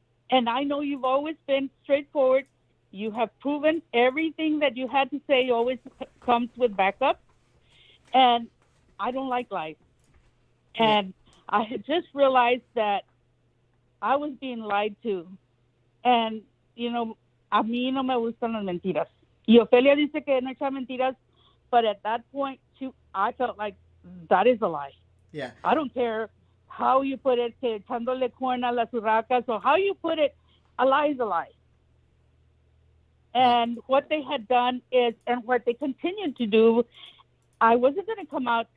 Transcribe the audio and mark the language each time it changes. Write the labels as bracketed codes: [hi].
[en] And I know you've always been straightforward. You have proven everything that you had to say always comes with backup. And I don't like lies. And I had just realized that I was being lied to. And, you know, [es] a mí no me gustan las mentiras. Y Ofelia dice que no echa mentiras, [en] but at that point, I felt like that is a lie. Yeah. I don't care how you put it, [es] que echándole cuerno a las urracas, [en] or how you put it, a lie is a lie. And what they had done is, and what they continued to do, I wasn't going to come out.